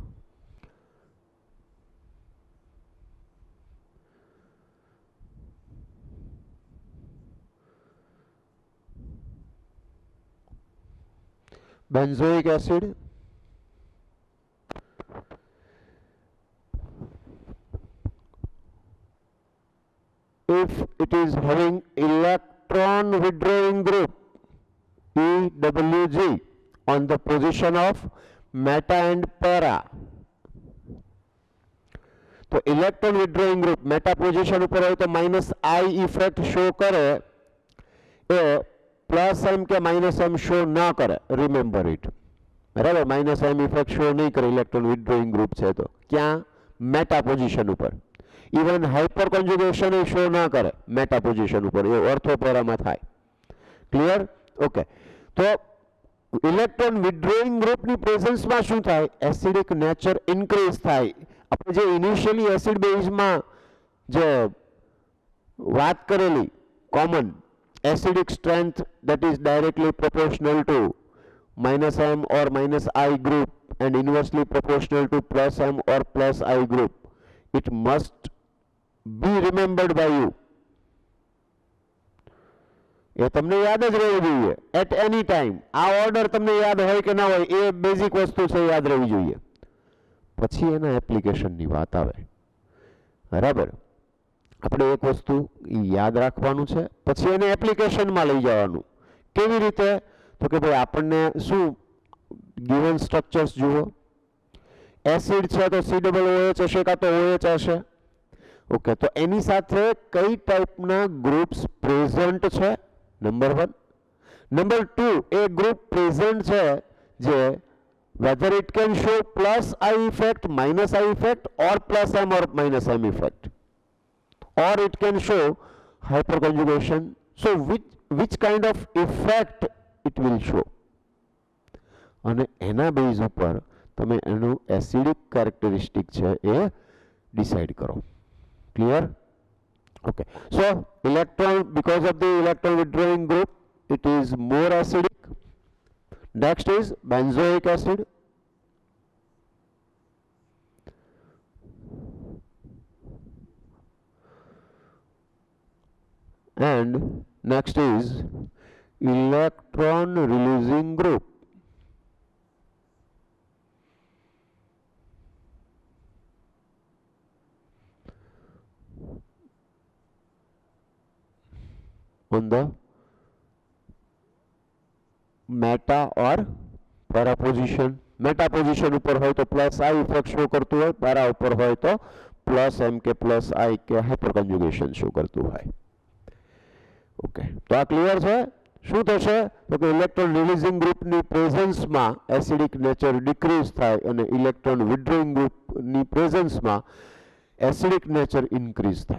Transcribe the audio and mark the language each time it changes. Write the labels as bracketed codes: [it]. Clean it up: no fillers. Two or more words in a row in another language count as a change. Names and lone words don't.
[en] Benzoic acid, if it is having electron withdrawing group EWG on the position of meta and para. [hi] तो [en] electron withdrawing group meta position [hi] पर हो तो -I [en] effect show [hi] करे, ए +M के -M शो ना करे, [en] remember it, [hi] बराबर। -M [en] effect show [hi] नहीं करे [en] electron withdrawing group [hi] है तो क्या [en] meta position [hi] पर। [en] even hyper conjugation show [hi] ना करे [en] meta position [hi] पर, ये [en] ortho para [hi] में थाय। [en] clear? okay. [gu] तो [en] electron withdrawing group [gu] ની પ્રેઝન્સ માં શું થાય? એસિડિક નેચર ઇન્ક્રીઝ થાય। આપણે જે ઇનિશિયલી એસિડ બેઝ માં જે વાત કરેલી [en] કોમન એસિડિક સ્ટ્રેન્થ that is directly proportional to -M or -I group and inversely proportional to +M or +I group, it must be remembered by you। [gu] એ તમને યાદ જ રહેવું જોઈએ [en] at any time. [gu] આ ઓર્ડર તમને યાદ હોય કે ના હોય, એ બેઝિક વસ્તુ છે, યાદ રહેવી જોઈએ। પછી એના એપ્લિકેશનની વાત આવે, બરાબર। આપણે એક વસ્તુ યાદ રાખવાનું છે, પછી એને એપ્લિકેશનમાં લઈ જવાનું। કેવી રીતે? તો કે ભાઈ આપણને શું ગિવન સ્ટ્રક્ચર્સ જુઓ, એસિડ છે તો COOH હશે કાં તો OH હશે। ઓકે, તો એની સાથે કઈ ટાઈપના ગ્રુપ્સ પ્રેઝન્ટ છે, નંબર 1। નંબર 2, એ ગ્રુપ પ્રેઝન્ટ છે જે [en] whether it can show +I effect, -I effect or +M or -M effect, or it can show hyperconjugation, so which kind of effect it will show, [gu] અને એના બેઝ ઉપર તમે એનું એસિડિક કેરેક્ટરિસ્ટિક છે એ ડિસાઇડ કરો। ક્લિયર? [en] Okay, so electron, because of the electron withdrawing group, it is more acidic. Next is benzoic acid, and next is electron releasing group. On the [hi] मेटा और पैरा पोजीशन। [en] meta position [hi] ऊपर हो तो +I [en] effect show [hi] करतु है, पैरा ऊपर हो तो +M के +I के [en] hyper conjugation show [hi] करतु है। ओके, तो आ क्लियर है? [gu] શું થશે? તો કે [en] electron releasing group [gu] પ્રેઝન્સમાં [en] acidic nature decrease [gu] થાય અને [en] electron withdrawing group [gu] પ્રેઝન્સમાં [en] acidic nature increase [gu] થાય।